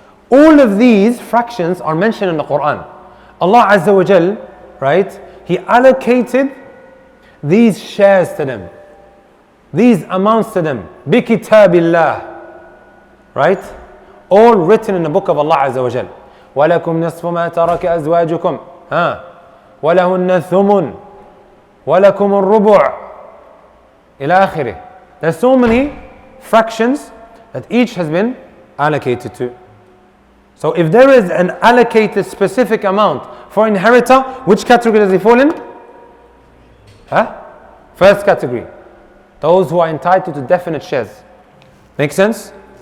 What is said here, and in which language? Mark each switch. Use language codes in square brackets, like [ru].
[en] All of these fractions are mentioned in the Quran. Allah Azza wa Jal, He allocated these shares to them, these amounts to them, [ar] بِكِتَابِ اللَّهِ, [en] all written in the book of Allah Azza wa Jal. [ar] وَلَكُمْ نَصْفُ مَا تَرَكَ أَزْوَاجُكُمْ وَلَهُنَّ الثُّمُنُ وَلَكُمُ الرُّبُعُ إلى آخره. [en] There's so many fractions that each has been allocated to. So if there is an allocated specific amount for inheritor, which category does he fall in? First category. Those who are entitled to definite shares. Make sense?